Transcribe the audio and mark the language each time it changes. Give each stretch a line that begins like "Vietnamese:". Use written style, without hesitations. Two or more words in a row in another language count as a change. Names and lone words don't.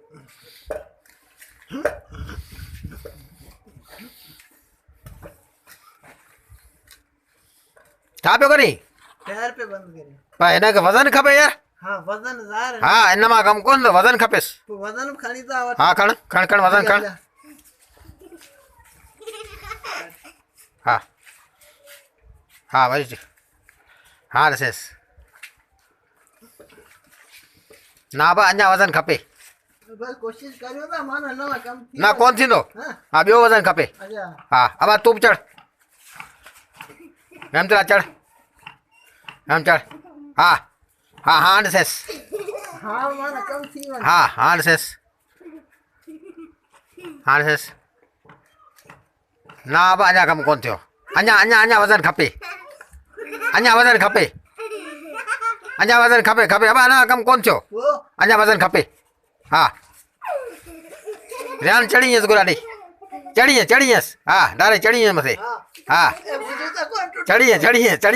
Sindhi: छा पियो करी? पैर पे बंद करे। पर हिन खे वज़न खपे यार। हाँ वजन ज़ार है। हाँ हिन मां कमु कोन थो, वज़न खपेसि। तो वजन खणी था वठ। हाँ खण खण खण वज़न खण। हाँ हाँ वरी हाँ ॾिसेसि। ना बा अञा वज़न खपे। बस कोशिश करियो था माना नवा कम थी। ना कोन थींदो। हाँ हाँ ॿियो वज़न खपे। अच्छा हाँ अब तूं बि चढ़। हेमतला चढ़। हेम चढ़। हाँ हाँ हाँ ॾिसेसि। हाँ माना कम थी वञे। हाँ हाँ ॾिसेसि। हाँ ॾिसेसि। ना बा अञा कमु कोन थियो। अञा अञा अञा वज़न खपे। अञा वज़न खपे। अञा वज़न खपे खपे। अब अञा कमु कोन थियो। वो अञा वज़न खपे। हाँ रियान चढ़ी वियसि गुलाटी। चढ़ी वियसि हाँ डायरेक्ट चढ़ी वियसि मथे। हाँ हाँ ए बुझो था कौन चढ़ी वियसि चढ़ी वियसि चढ़ी